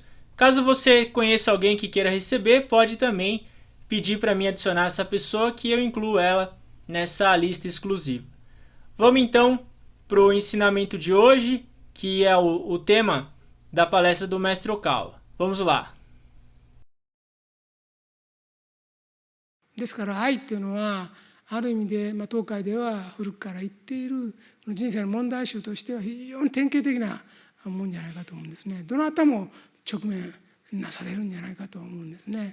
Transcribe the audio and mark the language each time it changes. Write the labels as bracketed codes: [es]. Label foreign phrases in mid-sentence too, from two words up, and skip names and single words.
[pt] Caso você conheça alguém que queira receber, pode também pedir para mim adicionar essa pessoa que eu incluo ela nessa lista exclusiva. Vamos então para o ensinamento de hoje, que é o tema da palestra do Mestre Okawa. Vamos lá. [ja] ですから愛っていうのはある意味で、東海では古くから言っている人生の問題集としては非常に典型的なもんじゃないかと思うんですね。どなたも直面なされるんじゃないかと思うんですね。